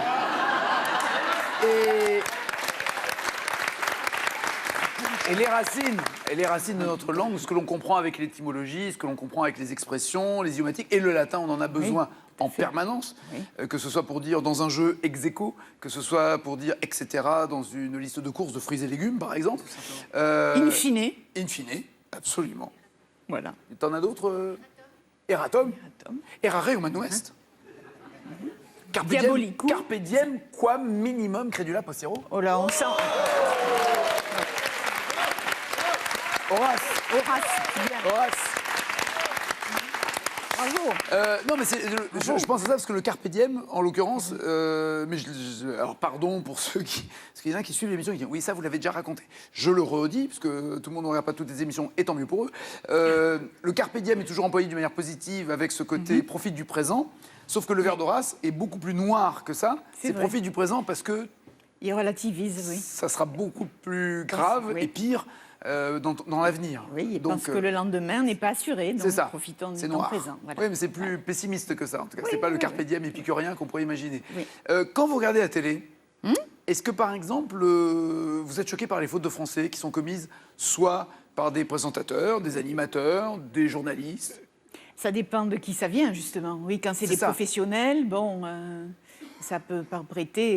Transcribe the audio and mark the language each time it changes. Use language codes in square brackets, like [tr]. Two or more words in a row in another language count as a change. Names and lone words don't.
[fr] Et les racines de notre langue, ce que l'on comprend avec l'étymologie, ce que l'on comprend avec les expressions, les idiomatiques, et le latin, on en a besoin en permanence, que ce soit pour dire dans un jeu [la] ex aequo, [fr] que ce soit pour dire etc. dans une liste de courses de fruits et légumes, par exemple. [la] In fine. In fine, [fr] absolument. Voilà. Et t'en as d'autres Eratom. [la] Errare humanum est. Carpe diem, Diabolico. carpe diem, quam minimum credula postero. [fr] Oh là, on sent. Horace. Bien. Horace. Bravo. Non, mais je pense à ça parce que le [la] carpe diem, [fr] en l'occurrence, mais alors pardon pour ceux qui... Parce qu'il y en a qui suivent l'émission et qui disent oui, ça vous l'avez déjà raconté. Je le redis, parce que tout le monde ne regarde pas toutes les émissions, et tant mieux pour eux. Le [la] carpe diem [fr] est toujours employé d'une manière positive avec ce côté profite du présent, sauf que le vers d'Horace est beaucoup plus noir que ça. C'est vrai. profite du présent parce que Il relativise, oui. ça sera beaucoup plus grave Oui. et pire dans l'avenir. Oui, il Donc, pense que le lendemain n'est pas assuré, donc c'est ça. profitons du C'est temps noir. présent. Voilà. Oui, mais c'est plus pessimiste que ça. En tout cas, c'est pas le [la] carpe diem [fr] épicurien qu'on pourrait imaginer. Oui. Quand vous regardez la télé, est-ce que par exemple, vous êtes choqué par les fautes de français qui sont commises soit par des présentateurs, des animateurs, des journalistes? Ça dépend de qui ça vient, justement. Oui, quand c'est des ça. professionnels, bon, ça peut pas prêter.